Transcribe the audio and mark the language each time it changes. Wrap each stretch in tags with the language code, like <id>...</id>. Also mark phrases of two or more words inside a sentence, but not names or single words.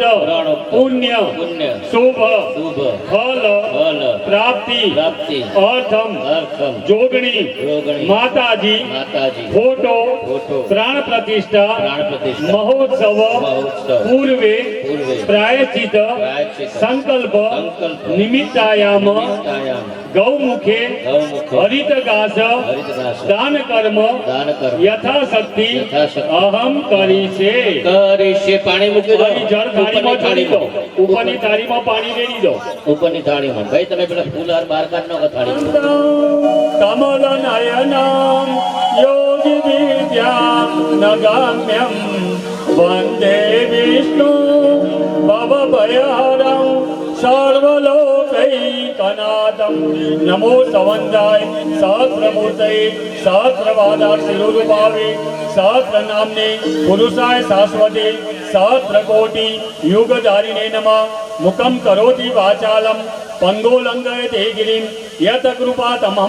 <sa>पुण्य शुभ फल प्राप्ति अर्थम जोगणी माताजी फोटो प्राण प्रतिष्ठा महोत्सव पूर्वे प्रायश्चित संकल्प निमित्तायाम गौमुखे हरित घास दान कर्म यथाशक्ति अहम करीशे</sa> <gu>પાણી મૂકી દો અહીં જળ થાળીમાં ઢાળી દો ઉપરની થાળીમાં પાણી રેડી દો ઉપરની થાળીમાં ભાઈ તમે પેલા ફૂલ હાર બહાર કાઢ નાખો થાળી</gu> <sa>કમલ નયનમ યોગી વિદ્યા નગામ્યમ વંદે વિષ્ણુ ભવ ભયહરમ सर्वलोकैकनाथं नमो सवन्दाय सहस्रमूर्तये सहस्रपादाक्षिरूपावे सहस्रनाम्ने पुरुषाय शाश्वते सहस्रकोटि युगधारिणे नमः मुखं करोति वाचालं पंगोलंघयते गिरिं यत कृपा तमहं</sa>